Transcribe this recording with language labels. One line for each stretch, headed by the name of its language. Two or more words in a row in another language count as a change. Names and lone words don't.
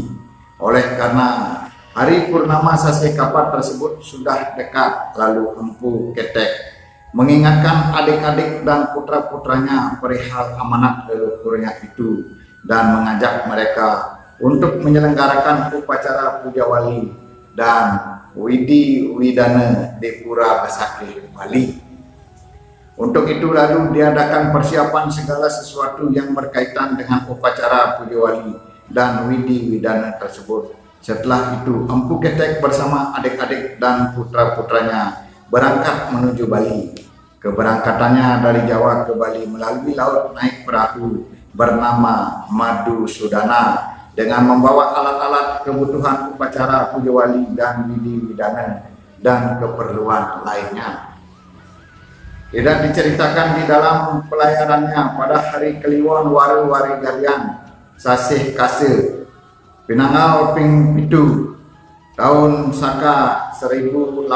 Indonesian: Oleh karena hari purnama Sasih Kapat tersebut sudah dekat, lalu Empu Ketek mengingatkan adik-adik dan putra-putranya perihal amanat leluhurnya itu dan mengajak mereka untuk menyelenggarakan upacara puja wali dan widi widana di Pura Besakih, Bali. Untuk itu lalu diadakan persiapan segala sesuatu yang berkaitan dengan upacara puja wali dan widi widana tersebut. Setelah itu Empu Ketek bersama adik-adik dan putra-putranya berangkat menuju Bali. Keberangkatannya dari Jawa ke Bali melalui laut naik perahu bernama Madu Sudana dengan membawa alat-alat kebutuhan upacara puja wali dan widi widana dan keperluan lainnya. Tidak diceritakan di dalam pelayanannya pada hari Kliwon Wari Galian Sasih Kase Pinanggal Ping Pitu tahun Saka 1088.